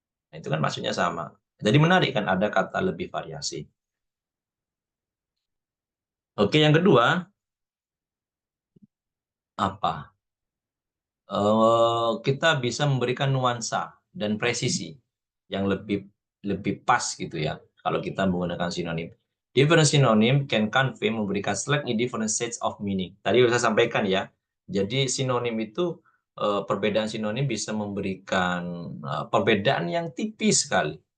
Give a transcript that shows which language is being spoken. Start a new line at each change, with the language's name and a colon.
Indonesian: Nah, itu kan maksudnya sama. Jadi menarik kan ada kata lebih variasi. Oke, yang kedua apa? Kita bisa memberikan nuansa dan presisi yang lebih lebih pas gitu ya kalau kita menggunakan sinonim.
English: Different synonym can convey,
Indonesian: memberikan
English: slightly different sets of meaning.
Indonesian: Tadi saya sampaikan ya. Jadi sinonim itu perbedaan sinonim bisa memberikan perbedaan yang tipis sekali.